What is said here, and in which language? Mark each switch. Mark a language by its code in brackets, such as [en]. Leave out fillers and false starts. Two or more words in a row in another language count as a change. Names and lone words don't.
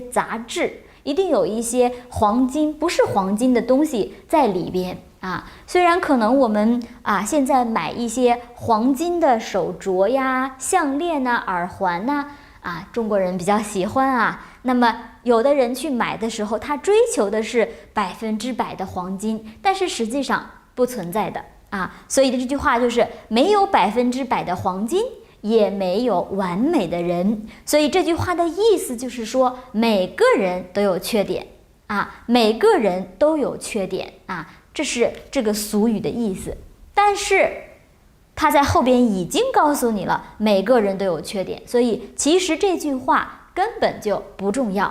[zh] 雜質，一定有一些黄金不是黄金的東西在裡邊雖然可能我们現在買一些黃金的手鐲呀、項鏈耳環中國人比較喜歡那麼有的人去買的時候，他追求的是100%的黃金，但是實際上不存在的所以的这句話就是沒有100%的黃金，也沒有完美的人。所以這句話的意思就是說，每個人都有缺點每個人都有缺點這是這個俗語的意思。但是他在後邊已經告訴你了，每個人都有缺點，所以其實這句話根本就不重要。